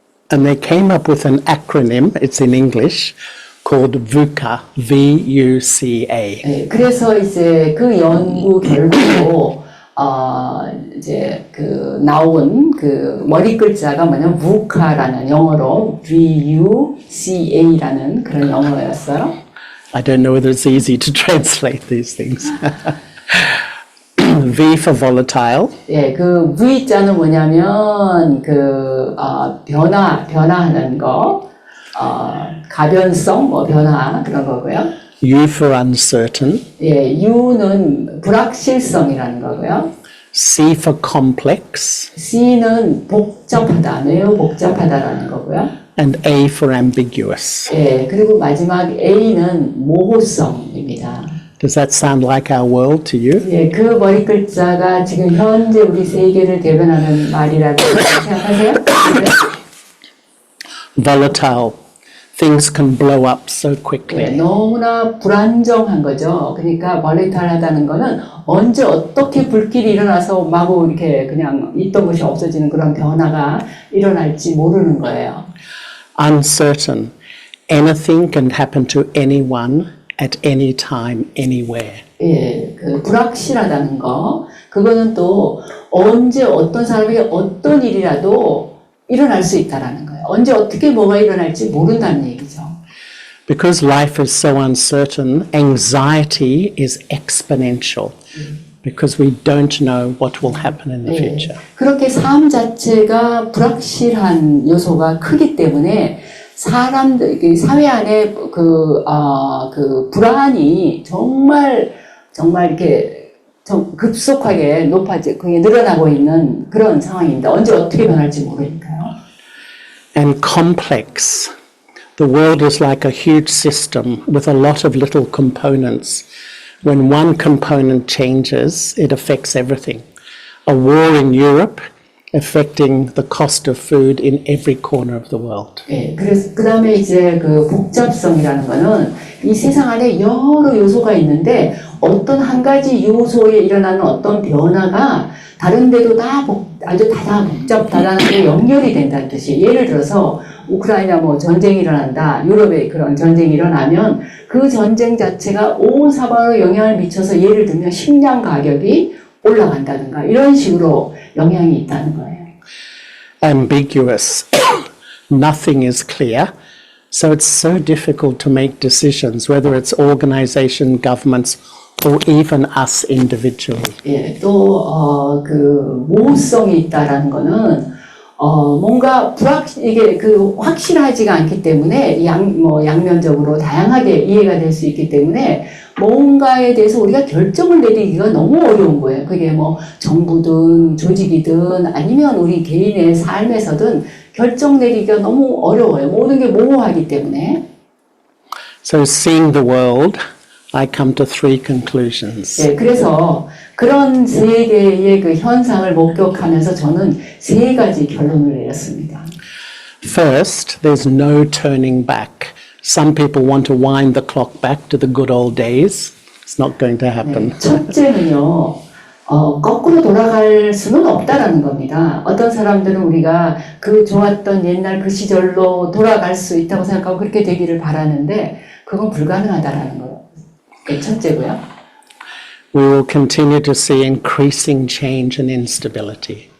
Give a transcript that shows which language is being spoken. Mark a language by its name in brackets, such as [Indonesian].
[English] And they came up with an acronym, it's in English, called VUCA, V-U-C-A. [Korean] 네, 그래서 이제 그 연구 결과로 이제 그 나온 그 머리 글자가 뭐냐면 VUCA라는 영어로 VUCA라는 그런 영어였어요. [English] I don't know whether it's easy to translate these things. V for volatile, [Korean] 예, 그 V자는 뭐냐면 변화하는 거, 가변성, 뭐 변화 그런 거고요. [English] U for uncertain, [Korean] 예, U는 불확실성이라는 거고요. [English] C for complex, [Korean] C는 복잡하다, 매우 복잡하다라는 거고요. [English] and A for ambiguous. [Korean] 예, 그리고 마지막 A는 모호성입니다. [English] Does that sound like our world to you? [Korean] 예, 그 머리 글자가 지금 현재 우리 세계를 대변하는 말이라고 생각하세요? 네. [English] Volatile. Things can blow up so [Korean] 예, [English] quickly. [Korean] 너무나 불안정한 거죠. 그러니까 멀리탈하다는 거는 언제 어떻게 불길이 일어나서 마구 이렇게 그냥 있던 것이 없어지는 그런 변화가 일어날지 모르는 거예요. [English] Uncertain. Anything can happen to anyone at any time, anywhere. [Korean] 예, 그 불확실하다는 거, 그거는 또 언제 어떤 사람에게 어떤 일이라도 일어날 수 있다라는 거예요. 언제 어떻게 뭐가 일어날지 모른다는 얘기죠. [English] Because life is so uncertain, anxiety is exponential because we don't know what will happen in the future. [Korean] 그렇게 삶 자체가 불확실한 요소가 크기 때문에 사람들, 사회 안에 그 불안이 정말 이렇게 급속하게 그게 늘어나고 있는 그런 상황입니다. 언제 어떻게 변할지 모르니까요. [English] And complex. The world is like a huge system with a lot of little components. When one component changes, it affects everything. A war in Europe affecting the cost of food in every corner of the world. [Korean] 예, 그래서 그 다음에 이제 그 복잡성이라는 거는 이 세상 안에 여러 요소가 있는데 어떤 한 가지 요소에 일어나는 어떤 변화가 다른 데도 다 아주 다다복잡하게 연결이 된다는 뜻이. 예를 들어서 우크라이나 뭐 전쟁이 일어난다, 유럽에 그런 전쟁이 일어나면 그 전쟁 자체가 온 사방으로 영향을 미쳐서 예를 들면 식량 가격이 올라간다든가 이런 식으로 영향이 있다는 거예요. [English] Ambiguous. Nothing is clear. So it's so difficult to make decisions, whether it's organization, governments, or even us individually. [Korean] 예, 또 그 모호성이 있다라는 거는 뭔가 이게 그 확실하지가 않기 때문에 양면적으로 다양하게 이해가 될 수 있기 때문에 뭔가에 대해서 우리가 결정을 내리기가 너무 어려운 거예요. 그게 뭐 정부든 조직이든 아니면 우리 개인의 삶에서든 결정 내리기가 너무 어려워요. 모든 게 모호하기 때문에. [English] So seeing the world, I come to three conclusions. [Korean] 네, 그래서 그런 세 개의 그 현상을 목격하면서 저는 세 가지 결론을 내렸습니다. [English] First, there's no turning back. Some people want to wind the clock back to the good old days. It's not going to happen. [Korean] 네, 첫째는요, 거꾸로 돌아갈 수는 없다라는 겁니다. 어떤 사람들은 우리가 그 좋았던 옛날 그 시절로 돌아갈 수 있다고 생각하고 그렇게 되기를 바라는데 그건 불가능하다라는 거예요. 네, 첫째고요. [English] We will continue to see increasing change and instability.